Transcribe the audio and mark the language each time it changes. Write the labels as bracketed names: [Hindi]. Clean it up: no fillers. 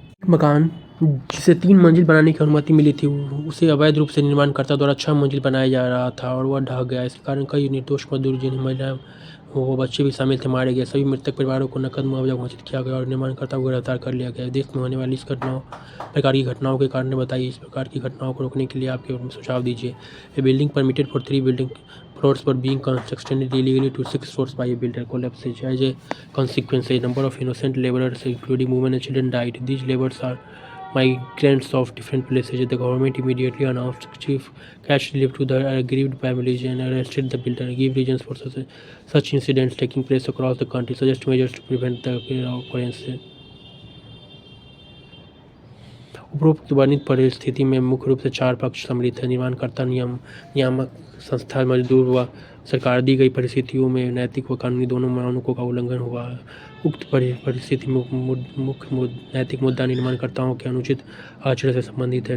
[Hindi] मकान जिसे 3 मंजिल बनाने की अनुमति मिली थी, उसे अवैध रूप से निर्माणकर्ता द्वारा 6 मंजिल बनाया जा रहा था और वह ढह गया। इस कारण कई निर्दोष मजदूर, जिनमें महिला व बच्चे भी शामिल थे, मारे गए। सभी मृतक परिवारों को नकद मुआवजा घोषित किया गया और निर्माणकर्ता को गिरफ्तार कर लिया गया। देश में होने वाली इस प्रकार की घटनाओं के कारण बताइए। इस प्रकार की घटनाओं को रोकने के लिए आपके सुझाव दीजिए। [English] A building permitted for 3 building floors were being constructed illegally to 6 floors by a builder collapsed. As a consequence, a number of innocent laborers, including women and children, died. These laborers are migrants of different places. The government immediately announced chief cash relief to the aggrieved families and arrested the builder. Give reasons for such incidents taking place across the country. Suggest measures to prevent the occurrence. [Hindi] उपरोक्त वर्णित परिस्थिति में मुख्य रूप से 4 पक्ष सम्मिलित हैं: निर्माणकर्ता, नियामक संस्था, मजदूर व सरकार। दी गई परिस्थितियों में नैतिक व कानूनी दोनों मानकों का उल्लंघन हुआ है। उक्त परिस्थिति में मुख्य नैतिक मुद्दा निर्माणकर्ताओं के अनुचित आचरण से संबंधित है।